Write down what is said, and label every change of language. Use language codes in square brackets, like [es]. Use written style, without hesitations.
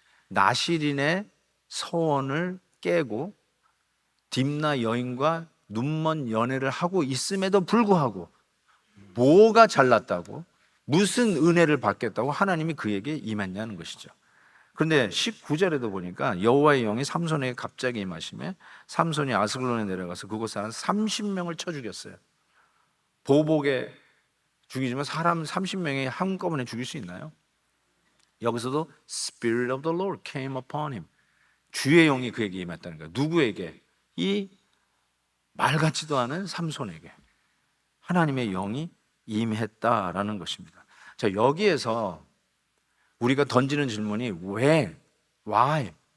[ko] 나실인의 서원을 깨고 딥나 여인과 눈먼 연애를 하고 있음에도 불구하고, 뭐가 잘났다고, 무슨 은혜를 받겠다고 하나님이 그에게 임했냐는 것이죠. 그런데 19절에도 보니까 여호와의 영이 삼손에게 갑자기 임하심에 삼손이 아스글론에 내려가서 그곳 사람 30명을 쳐 죽였어요. 보복에 죽이지만 사람 30명이 한꺼번에 죽일 수 있나요? 여기서도 [en] Spirit of the Lord came upon him. [ko] 주의 영이 그에게 임했다는 거예요. 누구에게? 이 말 같지도 않은 삼손에게 하나님의 영이 임했다라는 것입니다. 자, 여기에서 우리가 던지는 질문이 왜? [en] Why?